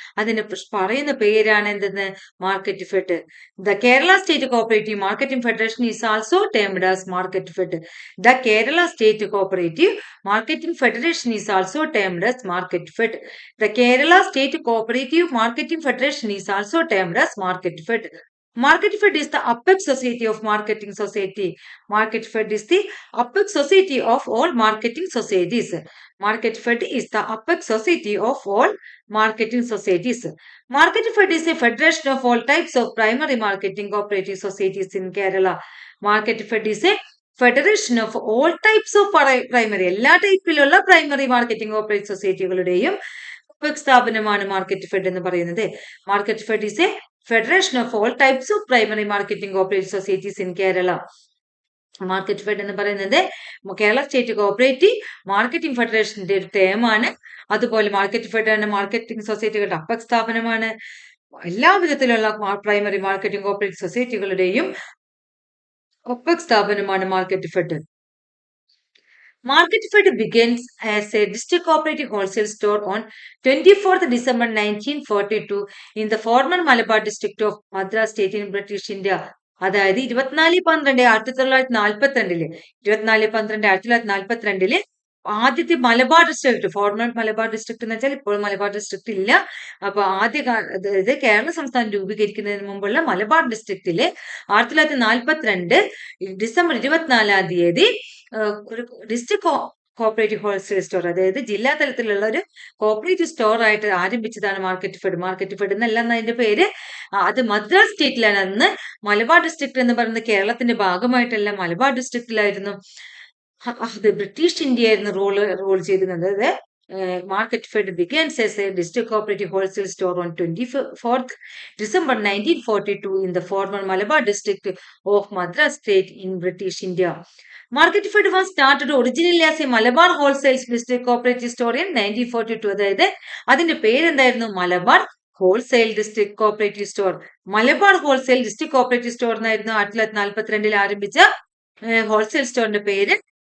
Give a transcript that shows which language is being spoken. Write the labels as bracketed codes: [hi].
[ml] അതിന് പറയുന്ന പേരാണ് എന്തെന്ന്? [en] Market fed. The Kerala state cooperative marketing federation is also termed as market fed. The Kerala state cooperative marketing federation is also termed as market fed. The Kerala state cooperative marketing federation is also termed as market fed. Market Fed is the apex society of marketing society. Market Fed is the apex society of all marketing societies. Market Fed is the apex society of all marketing societies. Market Fed is a federation of all types of primary marketing cooperative societies in Kerala. Market Fed is a federation of all types of primary, [ml] എല്ലാ ടൈപ്പിലുള്ള primary marketing cooperative സൊസൈറ്റികളുടെയും സ്ഥാപനമാണ് market fed എന്ന് പറയുന്നത്. [en] Market fed is a federation of all types of primary marketing cooperative societies in Kerala. [ml] Market fed എന്ന് പറയുന്നത് Kerala state cooperative marketing ഫെഡറേഷന്റെ ഒരു ടേമാണ്. അതുപോലെ മാർക്കറ്റ് ഫെഡ് ആണ് മാർക്കറ്റിംഗ് സൊസൈറ്റികളുടെ അപ്പക് സ്ഥാപനമാണ്. എല്ലാ വിധത്തിലുള്ള പ്രൈമറി മാർക്കറ്റിംഗ് കോപ്പറേറ്റീവ് സൊസൈറ്റികളുടെയും ഒപ്പക് സ്ഥാപനമാണ് market fed. [en] Market Fed begins as a district cooperative wholesale store on 24th December 1942 in the former Malabar district of Madras state in British India. [ml] അതായത് 24/12/1942 24/12/1942 ആദ്യത്തെ Malabar district, former Malabar district എന്ന് വെച്ചാൽ ഇപ്പോൾ Malabar district ഇല്ല. അപ്പൊ അതായത് കേരള സംസ്ഥാനം രൂപീകരിക്കുന്നതിന് മുമ്പുള്ള മലബാർ ഡിസ്ട്രിക്റ്റില് 1942 ഡിസംബർ 24 ഒരു ഡിസ്ട്രിക്ട് കോഓപ്പറേറ്റീവ് ഹോൾസെയിൽ സ്റ്റോർ, അതായത് ജില്ലാ തലത്തിലുള്ള ഒരു കോഓപ്പറേറ്റീവ് സ്റ്റോർ ആയിട്ട് ആരംഭിച്ചതാണ് മാർക്കറ്റ് ഫെഡ്. മാർക്കറ്റ് ഫെഡ് എന്നല്ല അതിന്റെ പേര്. അത് മദ്രാസ് സ്റ്റേറ്റിലാണ്. അന്ന് മലബാർ ഡിസ്ട്രിക്ട് എന്ന് പറയുന്നത് കേരളത്തിന്റെ ഭാഗമായിട്ടല്ല, മലബാർ ഡിസ്ട്രിക്റ്റിലായിരുന്നു. അത് ബ്രിട്ടീഷ് ഇന്ത്യ ആയിരുന്നു റോൾ ചെയ്തിരുന്നത്. [en] Market Fed begins as a district cooperative wholesale store on 24th December 1942 in the former Malabar district of Madras state in British India. Market Fed was started originally as a Malabar wholesale district cooperative store in 1942. [ml] അതായത് അതിന്റെ പേരെന്തായിരുന്നു? Malabar wholesale district cooperative store. Malabar wholesale district cooperative store എന്നായിരുന്നു 1942 ആരംഭിച്ച wholesale സ്റ്റോറിന്റെ പേര്.